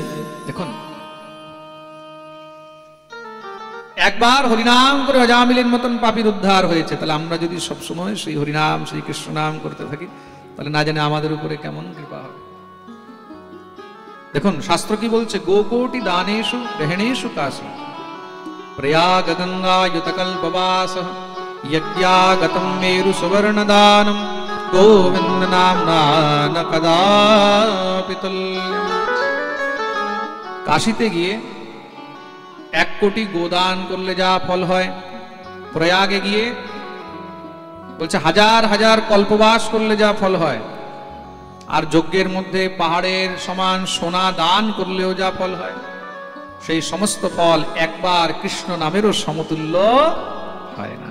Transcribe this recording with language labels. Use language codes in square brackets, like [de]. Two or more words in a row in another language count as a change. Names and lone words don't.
[bn] দেখুন, একবার হরিনাম করে অজামিলের মতন পাপীর উদ্ধার হয়েছে, তাহলে আমরা যদি সবসময় সেই হরিনাম, সেই কৃষ্ণ নাম করতে থাকি, তাহলে না জানে আমাদের উপরে কেমন কৃপা হবে। দেখুন শাস্ত্র কি বলছে, [sa] গোকোটি দানেষু গ্রহণেষু কাশী প্রয়াগ গঙ্গা युतकल्पवास यज्ञागतं मेरु सुवर्णदानं गोविंद नाम्ना न कदापि तुल्यम्। [bn] কাশীতে গিয়ে 1 কোটি গোদান করলে যা ফল হয়, প্রয়াগে গিয়ে বলছে হাজার হাজার কল্পবাস করলে যা ফল হয়, আর যজ্ঞের মধ্যে পাহাড়ের সমান সোনা দান করলেও যা ফল হয়, সেই সমস্ত ফল একবার কৃষ্ণ নামেরও সমতুল্য হয় না।